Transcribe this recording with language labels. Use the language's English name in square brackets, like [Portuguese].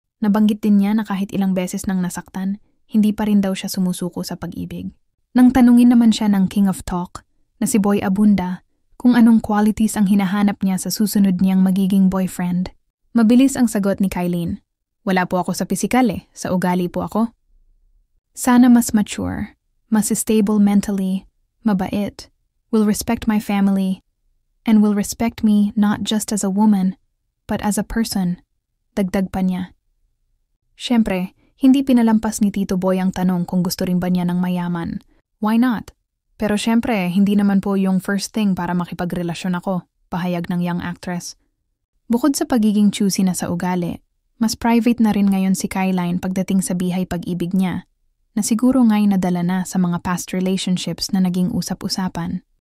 [Filipino] Nabanggit din niya na kahit ilang beses nang nasaktan, hindi pa rin daw siya sumusuko sa pag-ibig. Nang tanungin naman siya ng King of Talk, na si Boy Abunda, kung anong qualities ang hinahanap niya sa susunod niyang magiging boyfriend. Mabilis ang sagot ni Kayline. Wala po ako sa pisikal sa ugali po ako. Sana mas [English] mature, mas stable mentally, [Filipino] mabait, [English] will respect my family, and will respect me not just as a woman, but as a person, [Filipino] dagdag pa niya. Siyempre, hindi pinalampas ni Tito Boy ang tanong kung gusto rin ba niya ng mayaman. [English] Why not? [Filipino] Pero siyempre, hindi naman po yung [English] first thing [Filipino] para makipagrelasyon ako, pahayag ng [English] young actress. [Filipino] Bukod sa pagiging choosy na sa ugali, mas private na rin ngayon si Kayline pagdating sa bihay pag-ibig niya, na siguro nga'y nadala na sa mga [English] past relationships [Filipino] na naging usap-usapan.